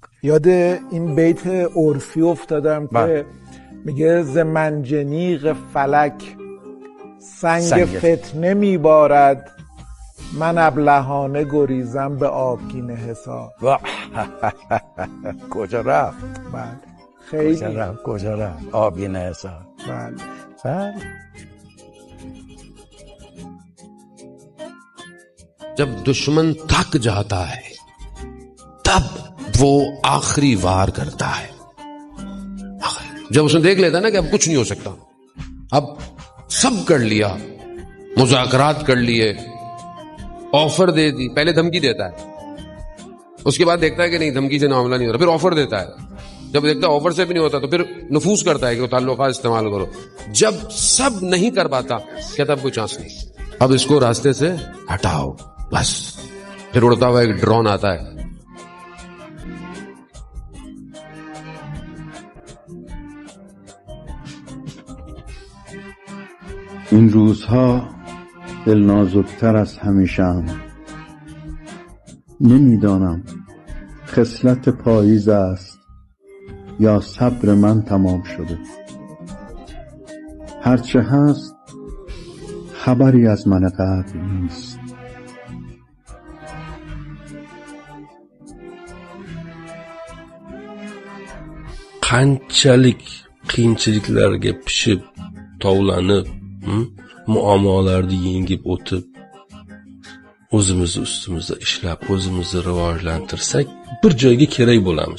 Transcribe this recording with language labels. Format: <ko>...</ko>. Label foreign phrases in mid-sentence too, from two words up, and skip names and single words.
<fa>یاد این بیت عرفی افتادم که میگه ز منجنیق فلک سنگ فتنه میبارد، من ابلهانه گریزم به آبگینه حصار. کجا رفت؟ بله خیلی کجا رفت آبگینه حصار. بله.</fa> <ur>جب دشمن تھک جاتا ہے تب وہ آخری وار کرتا ہے. جب اس نے دیکھ لیتا نا کہ اب کچھ نہیں ہو سکتا، اب سب کر لیا، مذاکرات کر لیے، آفر دے دی، پہلے دھمکی دیتا ہے، اس کے بعد دیکھتا ہے کہ نہیں دھمکی سے معاملہ نہیں ہو رہا، پھر آفر دیتا ہے، جب دیکھتا ہے آفر سے بھی نہیں ہوتا تو پھر نفوذ کرتا ہے کہ وہ تعلقات استعمال کرو. جب سب نہیں کر پاتا کہتا اب کوئی چانس نہیں، اب اس کو راستے سے ہٹاؤ بس. پھر اڑتا ہوا ایک ڈرون آتا ہے.</ur> <fa>این روزها دل نازکتر از همیشه‌ام. نمیدانم خصلت پاییز است یا صبر من تمام شده. هرچه هست خبری از من قبل نیست.</fa> <uz>qanchalik qiyinchiliklarga pishib tovlanib muammolarni yengib o'tib o'zimizni ustimizda ishlab o'zimizni rivojlantirsak bir joyga kerak bo'lamiz.</uz>